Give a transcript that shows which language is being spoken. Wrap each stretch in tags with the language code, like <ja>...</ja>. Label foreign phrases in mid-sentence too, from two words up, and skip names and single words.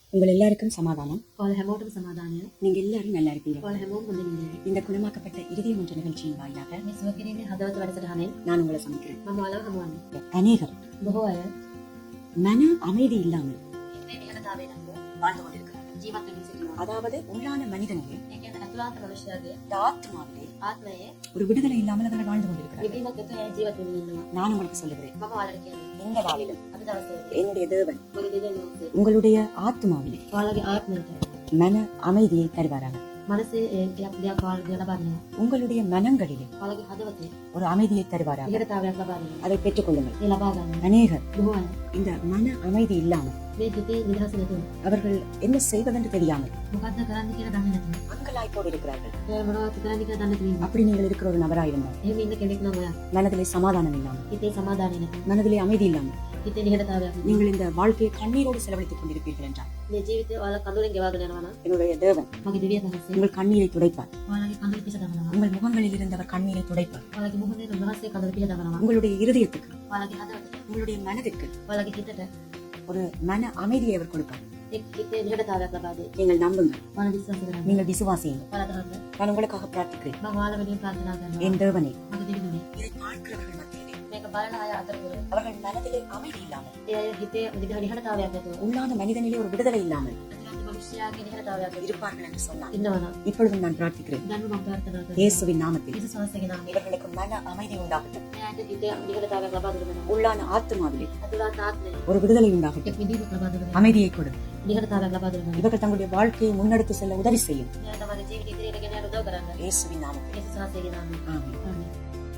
<ta>உங்கள் எல்லாருக்கும் சமாதானம்.</ta> <si>ඔයාලා හැමෝටම සමාදානය.</si> <ta>நீங்க எல்லாரும் நல்லா இருப்பீங்க.</ta> <si>ඔයාලා හැමෝම හොඳින් ඉන්න.</si> <ta>இந்த குணமாக்கப்பட்ட இதயம் என்ற நிகழ்ச்சியின் வாயிலாக</ta> <si>මේ සුව කිරීමේ හදවත වැඩසටහනෙන්</si> <ta>நான் உங்களை சமைக்கிறேன்.</ta> <si>මම ඔයාලව හමුවන්නේ.</si> <ta>அநேகர்</ta> <si>බොහෝ අය</si> <ta>மன அமைதி இல்லாமல்</ta> <si>හිතේ නිහඬතාවය නැතුව</si> <ta>வாழ்ந்து கொண்டிருக்கிறார்.</ta> <si>ජීවත් වෙමින් සිටිනවා.</si> <ta>அதாவது உள்ளான மனிதனிலே</ta> <si>ඒ කියන්නේ අතුලාන්ත මනුෂ්‍යයාගේ</si> <ta>இந்த ஆத்மாவிலே</ta> <si>ආත්මයේ</si> <ta>ஒரு விடுதலை இல்லாமல் அவர்கள் வாழ்ந்து கொண்டிருக்கிறார்.</ta> <si>විදීමක් නැතුව ඒ ජීවත් වෙමින් ඉන්නවා.</si> <ta>நான் உங்களுக்கு சொல்லுகிறேன்,</ta> <si>මම ඔයාලට කියන්නේ</si> <ta>இந்த நாளிலும்</ta> <si>අද දවසේ</si> <ta>என்னுடைய தேவன்</ta> <si>මගේ දෙවියන් වහන්සේ</si> <ta>உங்களுடைய ஆத்மாவிலே</ta> <si>ඔයාලගේ ආත්මයට</si> <ta>மன அமைதியை தருவாராக.</ta> <si>මනසේ දෙයක් ඔයාලට ලබා දෙනවා.</si> <ta>உங்களுடைய மனங்களிலே</ta> <si>ඔයාලගේ හදවතේ</si> <ta>ஒரு அமைதியை தருவாராக.</ta> <si>නිහඬතාවයක් ලබා දෙනවා.</si> <ta>அதை பெற்றுக் கொள்ளுங்கள்.</ta> <si>ඒ ලබා ගන්න.</si> <ta>அநேகர்</ta> <si>බොහෝ අය</si> <ta>இந்த மன அமைதி இல்லாமல்</ta> <si>මේ හිතේ නිදහස නැතුව</si> <ta>அவர்கள் என்ன செய்வதென்று தெரியாமல்</ta> <si>මොකද්ද කරන්න කියලා දන්නේ නැතුව</si> <ta>அங்கலாய்ப்போடு இருக்கிறார்கள்.</ta> <si>ඒ මොනවද කරන්න කියලා දන්නේ නැතුව</si> <ta>அப்படி நீங்கள் இருக்கிற ஒரு நபராயிருந்தால்</ta> <si>එහෙම ඉන්න කෙනෙක් නම් ඔයා</si> <ta>மனதிலே சமாதானம் இல்லாமல்,</ta> <si>හිතේ සමාදානය නැතුව</si> <ta>மனதிலே அமைதி இல்லாமல்</ta> <si>හිතේ නිහඬතාවයක් නැතුව</si> <ta>நீங்கள் இந்த வாழ்க்கையை கண்ணீரோடு செலவழித்துக் கொண்டிருப்பீர்கள் என்றால்</ta> <si>මේ ජීවිතේ ඔයාලා කඳුලෙන් ගෙවාගෙන යනවා නම්</si> <ta>என்னுடைய தேவன்</ta> <si>මගේ දෙවියන් වහන්සේ</si> <ta>உங்கள் கண்ணீரை துடைப்பார்.</ta> <si>ඔයාලගේ කඳුල පිස දමනවා.</si> <ta>உங்கள் முகங்களில் இருந்தவர் கண்ணீரை துடைப்பார்.</ta> <si>ඔයාලගේ මුහුණේ උන්වහන්සේ කඳුල පිස දමනවා.</si> <ta>உங்களுடைய இருதயத்துக்கு,</ta> <si>ඔයාලගේ හදවතට</si> <ta>உங்களுடைய மனதிற்கு</ta> <si>ඔයාලගේ හිතට</si> <ta>ஒரு மன அமைதியை அவர் கொடுப்பார்.</ta> <si>එක් හිතේ නිහඬතාවයක් ලබා දෙයි.</si> <ta>நீங்கள் நம்புங்கள்,</ta> <si>ඔයාලා විශ්වාස කරන්න.</si> <ta>நீங்கள் விசுவாசியுங்கள்.</ta> <si>ඔයාලා කරන්න.</si> <ta>நான் உங்களுக்காக பிரார்த்திக்கிறேன்.</ta> <si>මම ඔයාලා වෙනුවෙන් ප්‍රාර්ථනා කරනවා.</si> <ta>என் தேவனே,</ta> <si>මගේ දෙවියනේ</si> <ta>இதை பார்க்கிறவர்கள் மத்தியிலே</ta> <si>මේක බලන අය අතරතුර</si> <ta>அவர்கள் மனதிலே அமைதி இல்லாமல்,</ta> <si>ඒ අය හිතේ නිහඬතාවයක් නැතුව</si> <ta>உள்ளான மனிதனிலே ஒரு விடுதலை இல்லாமல்</ta> <si>අතුලාන්ත මනුෂ්‍යයාගේ නිහඬතාවයක් නැතුව</si> <ta>இருப்பார்கள் என்று சொன்னார்.</ta> <si>ඉන්නවා නම්</si> <ta>இப்பொழுதும் நான் பிரார்த்திக்கிறேன்,</ta> <si>දැන් මම ප්‍රාර්ථනා කරනවා.</si> <ta>இயேசுவின் நாமத்தில்</ta> <si>යේසුස් වහන්සේගේ නාමයෙන්</si> <ta>இவர்களுக்கு மன அமைதி உண்டாகட்டும்.</ta> <si>මේ අයට හිතේ නිහඬතාවයක් ලබා දෙන්න.</si> <ta>உள்ளான ஆத்மாவிலே</ta> <si>අතුලාන්ත ආත්මය</si> <ta>ஒரு விடுதலை உண்டாகட்டும்.</ta> <si>එක් විදිහකට ලබා දෙන්න.</si> <ta>அமைதியை கொடு.</ta> <si>නිහඬතාවයක් ලබා දෙන්න.</si> <ta>இவர்கள் தங்களுடைய வாழ்க்கையை முன்னெடுத்து செல்ல உதவி செய்யும்.</ta> <si>මේ අය තමන්ගේ ජීවිතය ඉදිරියට ගෙන යන්න උදව් කරන්න.</si> <ta>இயேசுவின் நாமத்தில்</ta> <si>යේසුස් වහන්සේගේ නාමයෙන්.</si> <ta>ஆமென்.</ta> <si>ආමේන්.</si>